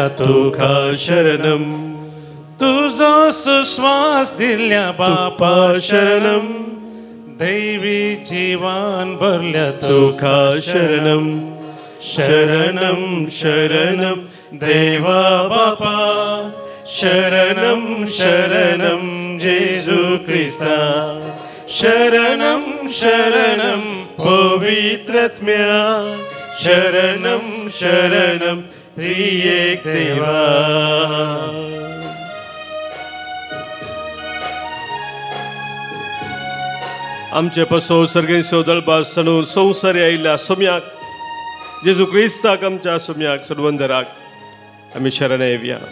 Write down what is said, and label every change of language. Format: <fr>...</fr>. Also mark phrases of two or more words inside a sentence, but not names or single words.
<kok>तुका शरणं तुजो सुस्वास दिल्ल्या बापा शरणं दैवी जीवान भरल्या तुका शरणं शरणं शरणं देवा बापा शरणं शरणं जेजू ख्रिस्ता शरणं शरणं पवित्रात्म्या शरणं शरणं त्रिएक देवा आमचे पसो सर्गेंचो दळबार सणून संवसारी आयिल्ल्या सोम्याक जेजू क्रिस्ताक आमच्या सोम्याक सुरवंदराक आमी शरण येवया</kok>